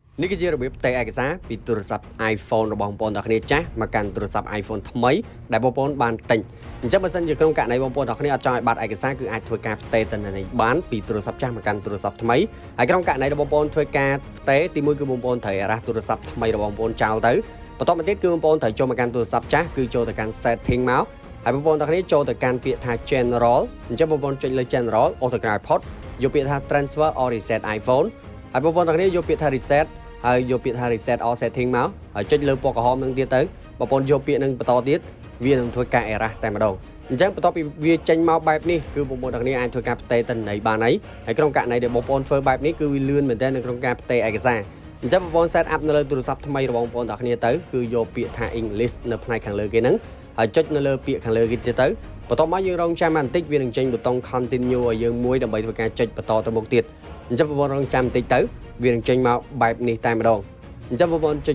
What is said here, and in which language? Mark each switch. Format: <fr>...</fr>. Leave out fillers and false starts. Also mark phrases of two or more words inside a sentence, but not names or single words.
<km>នេះគឺជារបៀបផ្ទេរឯកសារពីទូរស័ព្ទ iPhone របស់បងប្អូនទាំងគ្នាចាស់មកកាន់ទូរស័ព្ទ iPhone ថ្មីដែលបងប្អូនបានទិញអញ្ចឹងបើសិនជាក្នុងករណីបងប្អូនទាំងគ្នាអត់ចង់ឲ្យបាត់ឯកសារគឺអាចធ្វើការផ្ទេរទៅនៅនេះបានពីទូរស័ព្ទចាស់មកកាន់ទូរស័ព្ទថ្មីហើយក្នុងករណីដែលបងប្អូនធ្វើការផ្ទេរទីមួយគឺបងប្អូនត្រូវរះទូរស័ព្ទថ្មីរបស់បងប្អូនចោលទៅបន្តមកទៀតគឺបងប្អូនត្រូវចូលមកកាន់ទូរស័ព្ទចាស់គឺចូលទៅកាន់ setting មកហើយបងប្អូនទាំងគ្នាចូលទៅកាន់ពាក្យថា general អញ្ចឹងបងប្អូនចុចលើ general អូសទៅក្រៅ port យកពាក្យថា</km> <en>transfer or reset iPhone</en> <km>ហើយបងប្អូនទាំងគ្នាយកពាក្យថា reset ហើយយកពាក្យថា</km> <en>reset all setting</en> <km>មកហើយចុចលើពណ៌ក្រហមនឹងទៀតទៅបងប្អូនយកពាក្យនឹងបន្តទៀតវានឹងធ្វើការ error តែម្ដងអញ្ចឹងបន្ទាប់ពីវាចេញមកបែបនេះគឺបងប្អូនទាំងគ្នាអាចធ្វើការផ្ទេរទៅនៃបានហើយក្នុងករណីដែលបងប្អូនធ្វើបែបនេះគឺវាលឿនមែនទែននៅក្នុងការផ្ទេរឯកសារអញ្ចឹងបងប្អូន</km> <en>set up</en> <km>នៅលើ ទូរស័ព្ទថ្មីរបស់បងប្អូនទាំងគ្នាទៅគឺយកពាក្យថា English នៅផ្នែកខាងលើគេហ្នឹងហើយចុចនៅលើពាក្យខាងលើគេទៀតទៅបន្ទាប់មកយើងរងចាំបន្តិចវានឹងចេញប៊ូតុង continue ឲ្យយើងមួយដើម្បីធ្វើការចុចបន្តទៅមុខទៀតអញ្ចឹងបងប្អូនរងចាំបន្តិចទៅវានឹងចេញមកបែបនេះតែម្ដងអញ្ចឹងបងប្អូនចុច</km>